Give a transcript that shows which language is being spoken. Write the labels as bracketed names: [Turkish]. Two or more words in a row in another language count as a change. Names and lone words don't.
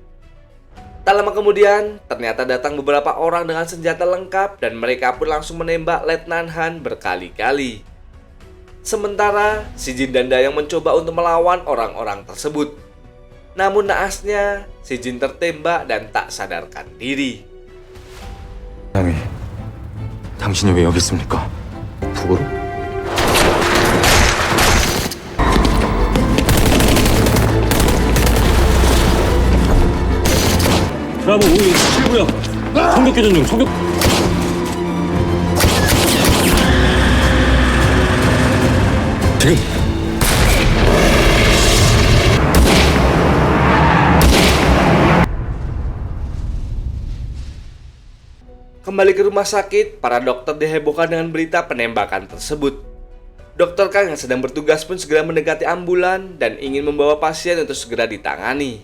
[Indonesian] Tak lama kemudian, ternyata datang beberapa orang dengan senjata lengkap dan mereka pun langsung menembak Letnan Han berkali-kali. Sementara, Si Jin dan Dayong mencoba untuk melawan orang-orang tersebut. Namun naasnya, Si Jin tertembak dan tak sadarkan diri. [Korean] 남이 당신이 왜 여기 있습니까? 북으로? 브라보 517구역 총격 교전 중 총격. 지금! [Indonesian] Kembali ke rumah sakit, para dokter dihebohkan dengan berita penembakan tersebut. Dr. Kang yang sedang bertugas pun segera mendekati ambulan dan ingin membawa pasien untuk segera ditangani.